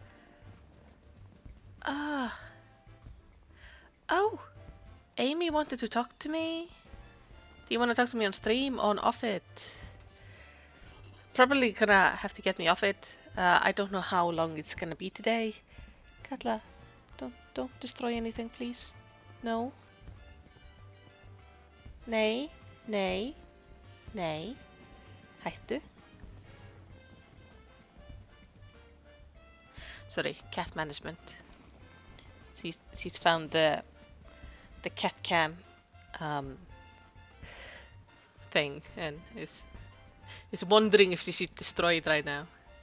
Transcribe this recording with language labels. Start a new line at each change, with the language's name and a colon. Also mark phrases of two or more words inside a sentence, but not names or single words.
English: Oh, Amy wanted to talk to me. Do you want to talk to me on stream, on off it? Probably gonna have to get me off it. I don't know how long it's gonna be today. Katla, don't destroy anything, please. No.
Icelandic: Nei, nei, nei. Hættu.
English: Sorry, cat management. She's found the cat cam thing and is wondering if she should destroy it right now.